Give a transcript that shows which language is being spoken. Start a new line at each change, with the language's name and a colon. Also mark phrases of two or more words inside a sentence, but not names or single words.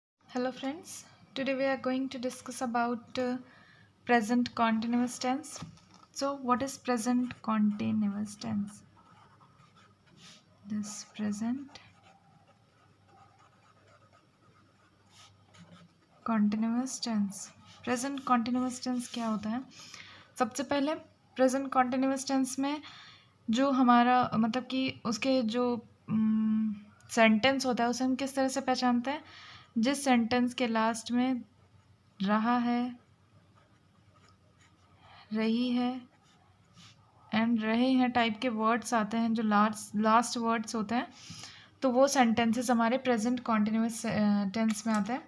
English: Hello friends, today we are going to discuss about present continuous tense. So what is present continuous tense? This present continuous tense. Present continuous tense
Hindi: क्या होता है? सबसे पहले
English: present continuous tense
Hindi: में जो हमारा मतलब कि उसके जो सेंटेंस होता है उसे हम किस तरह से पहचानते हैं? जिस सेंटेंस के लास्ट में रहा है, रही है एंड रहे हैं टाइप के वर्ड्स आते हैं, जो
English: last words
Hindi: होते हैं, तो वो सेंटेंसेस हमारे
English: present continuous tense
Hindi: में आते हैं।